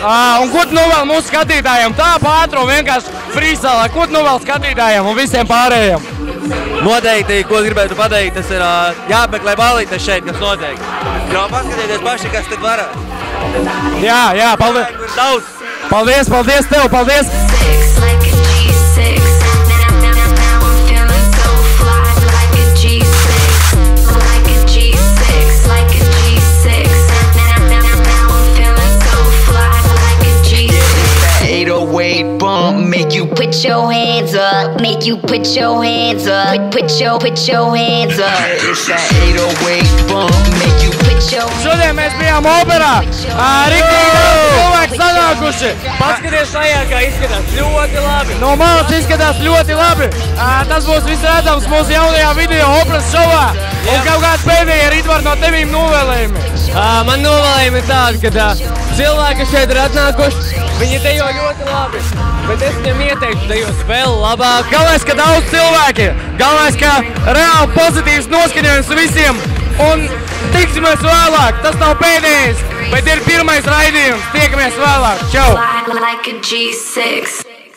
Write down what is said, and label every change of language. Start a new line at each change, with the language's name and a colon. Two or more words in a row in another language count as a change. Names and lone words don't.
Latvian: Un ko tu novēl mūsu skatītājiem? Tā pātro vienkārši freestyle. Ko tu novēl skatītājiem un visiem pārējiem? Noteikti, ko gribētu pateikt, tas ir jāmeklē balītes šeit, kas notiek. Jo paskatieties paši, kas tad varētu. Jā, paldies. Paldies tev, paldies.
English: Like a G6. Now I'm feeling so fly. Like a G6. Like a G6. Like a G6. Now I'm feeling so fly. Like a G6. 808 bump make you put put your hands up. Make you put your hands up. Put your hands up. It's that 808 bump. Make you put your hands up.
Latvian: Šodien mēs bijām operā. Riktīgi daudz cilvēku sanākuši. Paskaties šajā, kā izskatās ļoti labi. No malas izskatās ļoti labi. Tas būs viss redzams mūsu jaunajā video operas šovā. Un kaut kāds pēdējie Ritvar no tevīm novēlējumi. Man novēlējumi ir tādi, ka cilvēki šeit ir atnākuši, viņi dejo ļoti labi, bet es viņiem ieteiktu dejot vēl labāk. Galvenais, ka daudz cilvēki. Galvenais, ka reāli pozitīvs noskaņojums visiem. Un tiksimies vēlāk. Tas nav pēdējais, bet ir pirmais raidījums. Tiekamies vēlāk. Čau!
English: Like a G6.